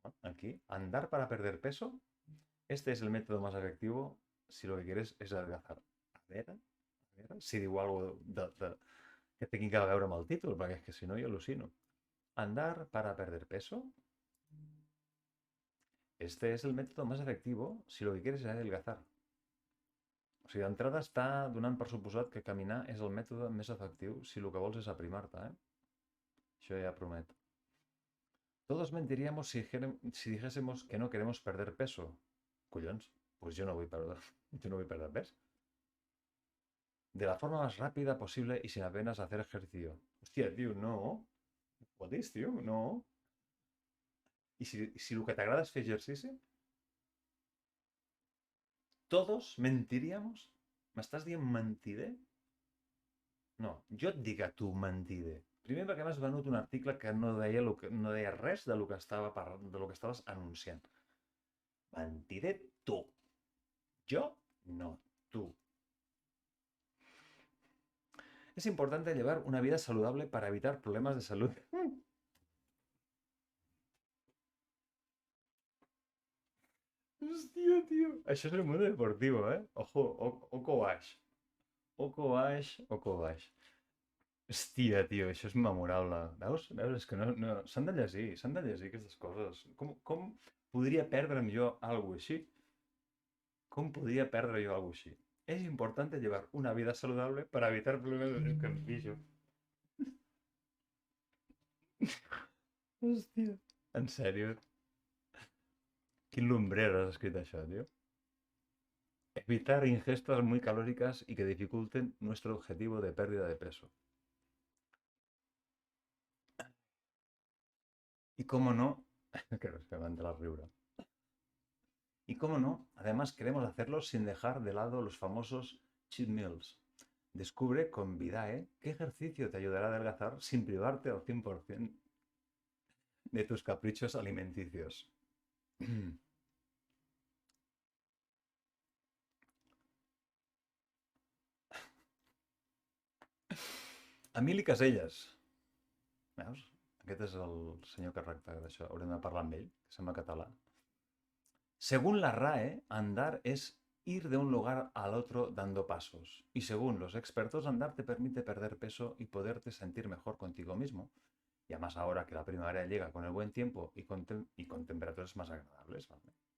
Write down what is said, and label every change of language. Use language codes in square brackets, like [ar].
[es] Aquí, andar para perder peso. Este es el método más efectivo si lo que quieres es adelgazar. [ca] A veure si diu alguna cosa que tingui que veure amb el títol, perquè és que si no jo al·lucino. [es] Andar para perder peso. Este es el método más efectivo si lo que quieres es adelgazar. [ca] O sigui, d'entrada està donant per suposat que caminar és el mètode més efectiu si el que vols és aprimar-te, eh? Això ja promet. [es] Todos mentiríamos si dijésemos que no queremos perder peso. Collons, pues yo no voy a perder, yo no voy a perder peso. De la forma más rápida posible y sin apenas hacer ejercicio. Hostia, tío, no. [en] What is, [es] tío? No. [ca] I si el que t'agrada és fer exercici, [es] todos mentiríamos? [ca] M'estàs dient mentider? No, jo et dic a tu mentider. Primer perquè m'has venut un article que no deia, no deia res de lo que estava parlant, de lo que estaves anunciant. Mentider tu. Jo no, tu. [es] Es importante llevar una vida saludable para evitar problemas de salud. [ca] Hòstia, tio. Això és el mundo deportivo, eh? Ojo, oco baix. Oco baix, oco baix. Hòstia, tio, això és memorable. Veus? Veus? És que no... S'han de llegir aquestes coses. Com podria perdre'm jo alguna així? Com podria perdre jo alguna així? [es] Es importante llevar una vida saludable para evitar problemas de cansillo. [ca] Hòstia. En sèrio? Quin lumbrero has escrit això, tio? [es] Evitar ingestas muy calóricas y que dificulten nuestro objetivo de pérdida de peso. Y cómo no, que me va a entrar a riure. Y cómo no, además queremos hacerlo sin dejar de lado los famosos cheat meals. Descubre con Vidae qué ejercicio te ayudará a adelgazar sin privarte al 100% de tus caprichos alimenticios. [ca] Emili Caselles. Veus? Aquest és el senyor que redacta d'això. Haurem de parlar amb ell, que sembla català. [es] Según la RAE, andar es ir de un lugar al otro dando pasos. Y según los expertos, andar te permite perder peso y poderte sentir mejor contigo mismo. Y además ahora que la primavera llega con el buen tiempo y con temperaturas más agradables, ¿vale?